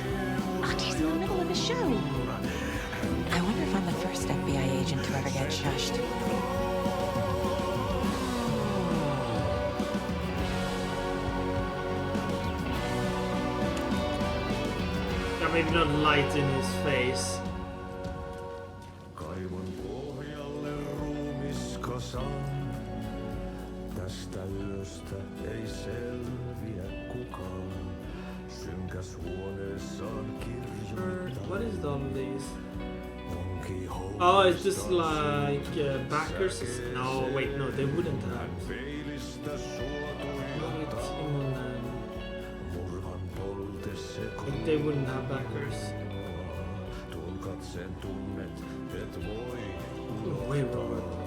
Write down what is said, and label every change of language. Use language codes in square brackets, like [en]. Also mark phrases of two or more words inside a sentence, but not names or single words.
[en] Auntie, in the middle of a show. I wonder if I'm the first FBI agent to ever get shushed. Yeah, maybe not light in his face. [fi] Tästä yöstä ei selviä kukaan. Synkäs huoneessaan kirjoittaa. [en] What is all these? Oh, it's just like backers? No, wait, no, they wouldn't have. They wouldn't have backers. Oh, wait, Robert.